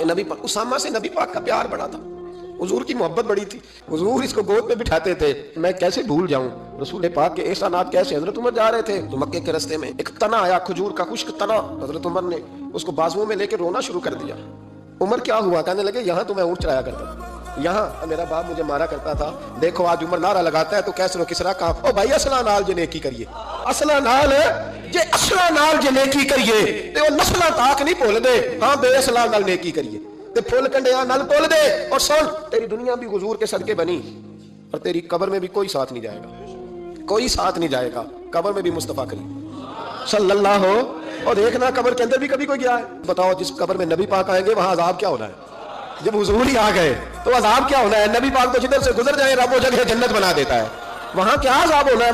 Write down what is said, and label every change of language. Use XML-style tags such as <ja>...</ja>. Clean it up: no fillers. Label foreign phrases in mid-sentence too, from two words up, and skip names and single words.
<ur>نبی پاک اسامہ سے نبی پاک کا پیار بڑا تھا، حضور کی محبت بڑی تھی، حضور اس کو گود میں بٹھاتے تھے، میں کیسے بھول جاؤں رسول پاک کے احسانات کیسے۔ حضرت عمر جا رہے تھے تو مکے کے راستے میں ایک تنا آیا، کھجور کا خشک تنا، حضرت عمر نے اس کو بازوؤں میں لے کے رونا شروع کر دیا۔ عمر کیا ہوا؟ کہنے لگے یہاں تو میں اونٹ چرایا کرتا تھا، یہاں میرا باپ مجھے مارا کرتا تھا، دیکھو آج عمر نعرہ لگاتا ہے تو کیسر و کسرا کا</ur> <pa>او بھائی اصلا نال جے نیکی کریے، اصلا نال جے اصلا نال جے نیکی کریے تے او نسلاں تاک نہیں بھول دے، ہاں بے اصلا نال نیکی کریے تے پھول کنڈیاں نال بول دے۔</pa> <ur>اور سن تیری دنیا بھی حضور کے صدقے بنی اور تیری قبر میں بھی کوئی ساتھ نہیں جائے گا، کوئی ساتھ نہیں جائے گا، قبر میں بھی مصطفیٰ کریم صلی اللہ ہو۔ اور دیکھنا قبر کے اندر بھی کبھی کوئی گیا ہے؟ بتاؤ جس قبر میں نبی پاک آئیں گے وہاں عذاب کیا ہونا ہے؟ جب حضور ہی آ گئے تو عذاب کیا ہونا ہے؟ نبی پاک تو جدھر سے گزر جائے رب وہ جگہ جنت بنا دیتا ہے، وہاں کیا عذاب ہونا ہے؟</ur>